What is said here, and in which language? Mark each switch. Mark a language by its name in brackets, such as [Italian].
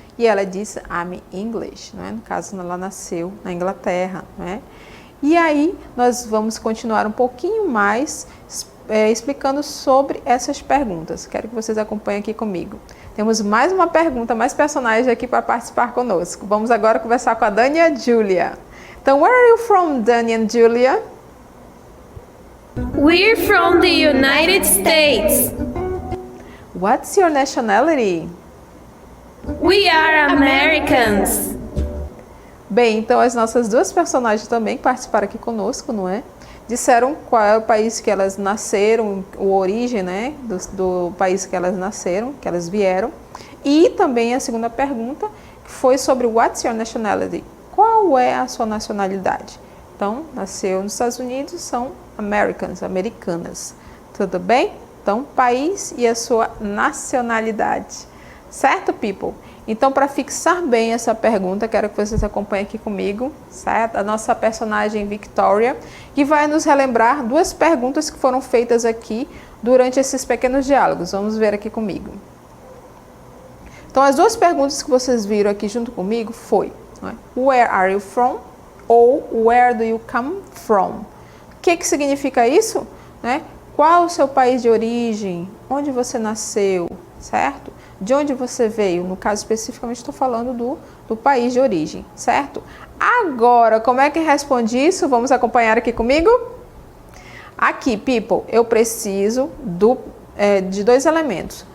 [Portuguese] E ela disse, [English] I'm English, [Portuguese] né? No caso, ela nasceu na Inglaterra, né? E aí, nós vamos continuar um pouquinho mais explicando sobre essas perguntas. Quero que vocês acompanhem aqui comigo. Temos mais uma pergunta, mais personagens aqui para participar conosco. Vamos agora conversar com a Dani e a Julia. [English] Então, where are you from, Dani and Julia? We're from the United States. What's your nationality? We are Americans. [Portuguese] Bem, então as nossas duas personagens também participaram aqui conosco, não é? Disseram qual é o país que elas nasceram, a origem, né, do país que elas nasceram, que elas vieram. E também a segunda pergunta, que foi sobre [English] What's your nationality? [Portuguese] Qual é a sua nacionalidade? Então, nasceu nos Estados Unidos, são americanas. Tudo bem? Então, país e a sua nacionalidade. Certo, people? Então, para fixar bem essa pergunta, quero que vocês acompanhem aqui comigo, certo? A nossa personagem Victoria, que vai nos relembrar duas perguntas que foram feitas aqui durante esses pequenos diálogos. Vamos ver aqui comigo. Então, as duas perguntas que vocês viram aqui junto comigo foi, não é? [English] Where are you from? Ou Where do you come from? [Portuguese] O que significa isso? Né? Qual o seu país de origem? Onde você nasceu? Certo? De onde você veio? No caso, especificamente, estou falando do país de origem, certo? Agora, como é que responde isso? Vamos acompanhar aqui comigo? Aqui, people, eu preciso de dois elementos.